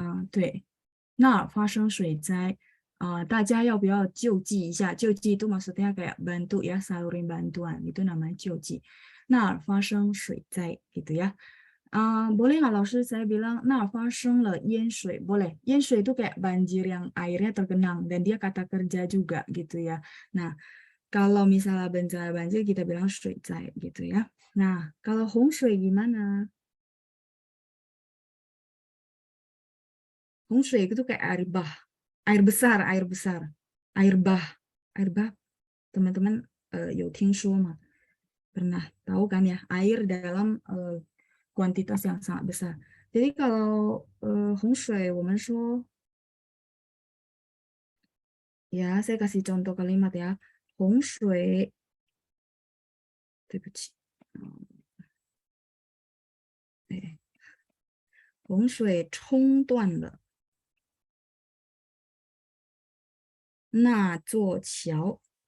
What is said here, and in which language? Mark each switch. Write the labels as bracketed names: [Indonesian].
[Chinese] 对，那发生水灾，大家要不要救济一下？ [Indonesian] 救济itu maksudnya kayak bantu ya, salurin bantuan, itu namanya 救济。 [Chinese] 那发生水灾 [Indonesian] gitu ya. boleh nggak 老师 saya bilang, nah [Chinese] 发生了淹水, [Indonesian] boleh. 淹水 itu kayak banjir yang airnya tergenang dan dia kata kerja juga gitu ya. Nah, kalau misalnya bencana banjir kita bilang 水灾 gitu ya. Nah, kalau 洪水 gimana? 洪水 itu kayak air bah, air besar, air besar, air bah. Teman-teman [Chinese] 有听说吗? [Indonesian] Pernah tahu kan ya, air dalam kuantitas yang sangat besar. Jadi kalau [Chinese] 洪水我们说 [Indonesian] ya, saya kasih contoh kalimat ya. [Chinese] 洪水对不起，洪水冲断了那座桥.